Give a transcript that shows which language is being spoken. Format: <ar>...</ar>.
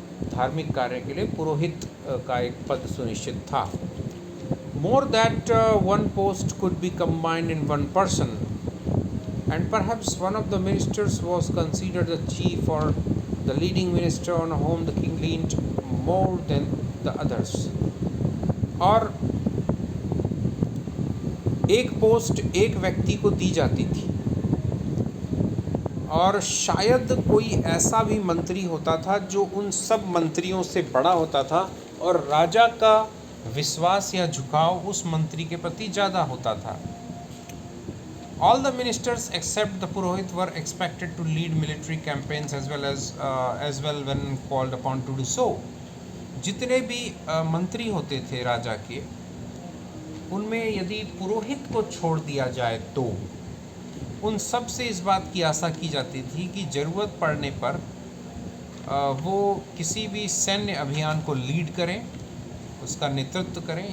<hi>धार्मिक कार्य के लिए पुरोहित का एक पद सुनिश्चित था.</hi> <en>More that one post could be combined in one person, and perhaps one of the ministers was considered the chief or the leading minister on whom the king leaned more than the others.</en> <hi>और एक post एक व्यक्ति को दी जाती थी और शायद कोई ऐसा भी मंत्री होता था जो उन सब मंत्रियों से बड़ा होता था और राजा का विश्वास या झुकाव उस मंत्री के प्रति ज़्यादा होता था.</hi> <en>All the ministers except the Purohit were expected to lead military campaigns as well when called upon to do so.</en> <hi>जितने भी मंत्री होते थे राजा के, उनमें यदि पुरोहित को छोड़ दिया जाए तो उन सब से इस बात की आशा की जाती थी कि ज़रूरत पड़ने पर वो किसी भी सैन्य अभियान को लीड करें, उसका नेतृत्व करें.</hi>